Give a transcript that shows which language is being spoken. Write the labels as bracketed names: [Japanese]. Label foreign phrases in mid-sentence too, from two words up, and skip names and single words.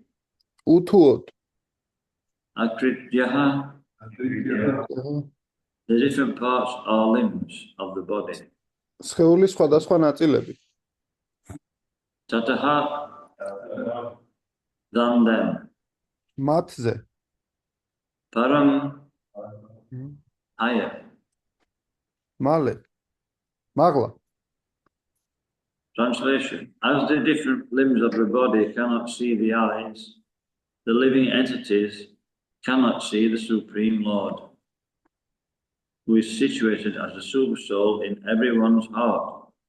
[Georgian] უთუოდ. [English] Akrityaha, the different parts or limbs of the body. [Georgian] სხეულის სხვადასხვა ნაწილები. [Sanskrit] Tataha, [English] than them. [Georgian] მათზე. [English] Param, higher. [Georgian] მალე. მაღლა. [English] Translation: as the different limbs of the body cannot see the eyes, the living entities cannot see the Supreme Lord, who is situated as a supersoul in everyone's heart.